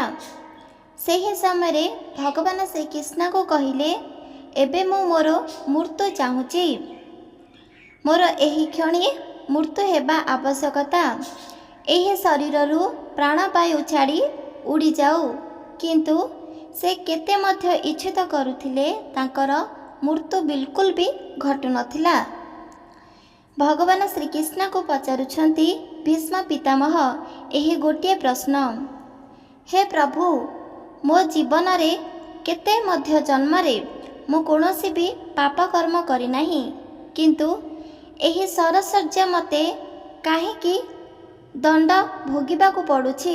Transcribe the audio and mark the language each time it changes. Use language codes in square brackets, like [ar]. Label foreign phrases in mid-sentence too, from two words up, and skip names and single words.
[or] ସେହି ସମୟ ଭଗବାନ ଶ୍ରୀକୃଷ୍ଣ କୁ କହିଲେ, ଏବେ ମୁଁ ମୋର ମୃତ୍ୟୁ ଚାହୁଁଛି, ମୋର ଏହି କ୍ଷଣି ମୃତ୍ୟୁ ହେବା ଆବଶ୍ୟକତା। ଏହି ଶରୀରରୁ ପ୍ରାଣବାୟୁ ଛାଡ଼ି ଉଡ଼ି ଯାଉ। କିନ୍ତୁ ସେ କେତେ ମଧ୍ୟ ଇଚ୍ଛିତ କରୁଥିଲେ ତାଙ୍କର ମୃତ୍ୟୁ ବିଲକୁଲ ଭି ଘଟୁ ନଥିଲା। ଭଗବାନ ଶ୍ରୀକୃଷ୍ଣ କୁ ପଚାରୁଛନ୍ତି ଭୀଷ୍ମ ପିତାମହ ଏହି ଗୋଟେ ପ୍ରଶ୍ନ, ହେ ପ୍ରଭୁ, ମୋ ଜୀବନ ରେ କେତେ ମଧ୍ୟ ଜନ୍ମ ରେ ମୁଁ କୌଣସି ଭି ପାପ କର୍ମ କରି ନାହିଁ, କିନ୍ତୁ ଏହି ଶରଶଯ୍ୟା ମତେ କାହିଁକି ଦଣ୍ଡ ଭୋଗିବା କୁ ପଡ଼ୁଛି।